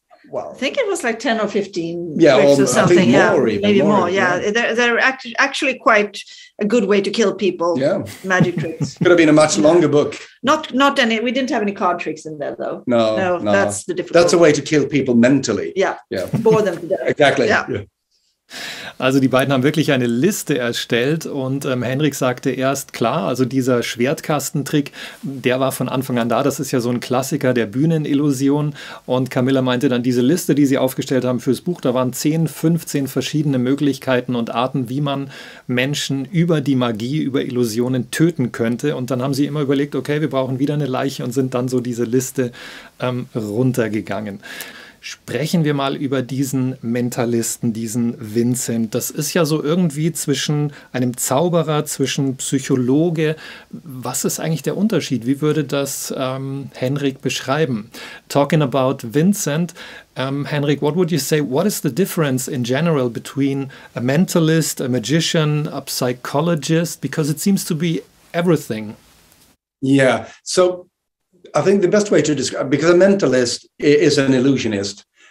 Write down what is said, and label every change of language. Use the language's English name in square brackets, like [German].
[English] Well, I think it was like 10 or 15 tricks or something. I think maybe more. Yeah. They're actually quite a good way to kill people. Yeah. Magic tricks. Could have been a much longer book. Not any. We didn't have any card tricks in there, though. No. That's the difficult. That's a way to kill people mentally. Yeah. Bore them to death. Exactly. Yeah. [German] Also die beiden haben wirklich eine Liste erstellt und Henrik sagte erst, klar, also dieser Schwertkastentrick, der war von Anfang an da, das ist ja so ein Klassiker der Bühnenillusion, und Camilla meinte dann, diese Liste, die sie aufgestellt haben fürs Buch, da waren 10, 15 verschiedene Möglichkeiten und Arten, wie man Menschen über die Magie, über Illusionen töten könnte, und dann haben sie immer überlegt, okay, wir brauchen wieder eine Leiche, und sind dann so diese Liste runtergegangen. Sprechen wir mal über diesen Mentalisten, diesen Vincent. Das ist ja so irgendwie zwischen einem Zauberer, zwischen Psychologe. Was ist eigentlich der Unterschied? Wie würde das Henrik beschreiben? [English] Talking about Vincent, Henrik, what would you say? What is the difference in general between a mentalist, a magician, a psychologist? Because it seems to be everything. Yeah, so I think the best way to describe, because a mentalist is an illusionist.